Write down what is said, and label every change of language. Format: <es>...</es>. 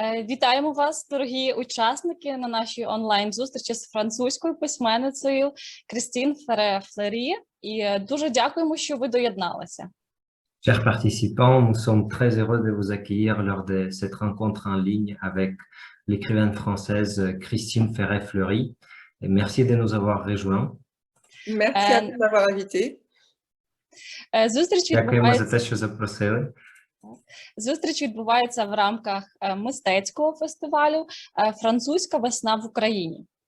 <uk>Вітаємо вас, дорогі учасники, на нашій онлайн-зустрічі з французькою письменницею Крістін Ферре-Флері. І дуже дякуємо, що ви доєдналися.</uk> <fr>Chers participants, nous sommes très heureux de vous accueillir lors de cette rencontre en ligne avec l'écrivaine française Christine Ferre-Fleury. Et merci de nous avoir rejoints. Merci à vous de m'avoir invité.</fr> <uk>Дякуємо за те, що запросили. Зустріч відбувається в рамках мистецького фестивалю «Французька весна в Україні».</uk>